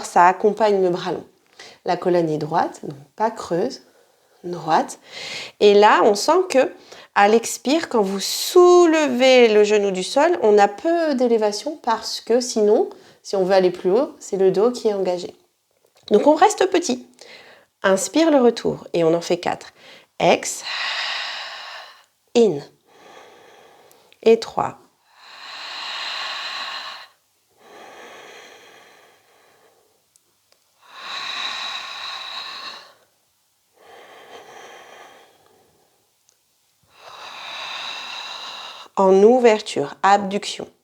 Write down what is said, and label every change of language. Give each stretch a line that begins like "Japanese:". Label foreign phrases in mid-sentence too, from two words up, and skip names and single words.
French: Ça accompagne le bras long. La colonne est droite, donc pas creuse, droite. Et là, on sent que à l'expire, quand vous soulevez le genou du sol, on a peu d'élévation parce que sinon, si on veut aller plus haut, c'est le dos qui est engagé. Donc, on reste petit. Inspire le retour et on en fait 4. Ex, in. Et 3. En ouverture, abduction.